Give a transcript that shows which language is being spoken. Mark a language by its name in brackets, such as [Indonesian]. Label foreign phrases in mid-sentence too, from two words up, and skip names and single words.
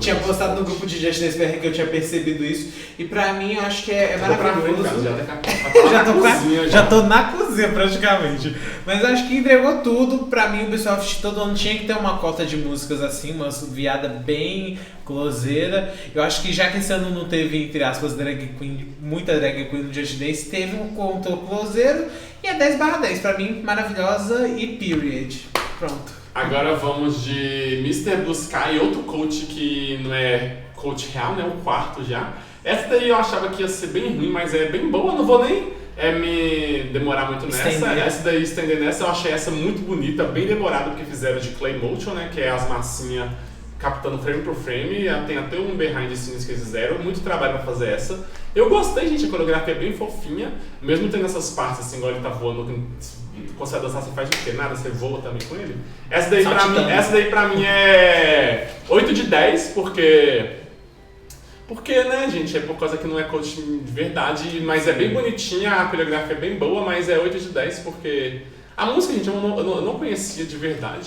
[Portuguese] Tinha postado no grupo de Just Dance BR que eu tinha percebido isso. E pra mim eu acho que é maravilhoso. Já tô na cozinha praticamente. Mas acho que entregou tudo. Pra mim, o Ubisoft todo ano tinha que ter uma cota de músicas assim, uma viada bem closeira. Eu acho que já que esse ano não teve, entre aspas, muita [English] drag queen [Portuguese] no Just Dance, teve um conto closeiro e é 10/10. Pra mim, maravilhosa e period. Pronto. Agora vamos de Mr. Blue Sky, outro coach que não é coach real, né? O quarto já. Essa daí eu achava que ia ser bem ruim, mas é bem boa, não vou nem me demorar muito nessa. Essa daí, estender nessa, eu achei essa muito bonita, bem demorada, porque fizeram de [English] Clay Motion, [Portuguese] né, que é as massinhas captando frame por frame, tem até um [English] behind the scenes [Portuguese] que eles fizeram, muito trabalho pra fazer essa. Eu gostei, gente, a coreografia é bem fofinha, mesmo tendo essas partes assim, igual ele tá voando, quando você vai dançar, você faz o quê? Nada, você voa também com ele. Essa daí pra mim é 8 de 10, porque, né, gente, é por causa que não é coach de verdade, mas é bem bonitinha, a coreografia é bem boa, mas é 8 de 10 porque A música, gente, eu não conhecia de verdade.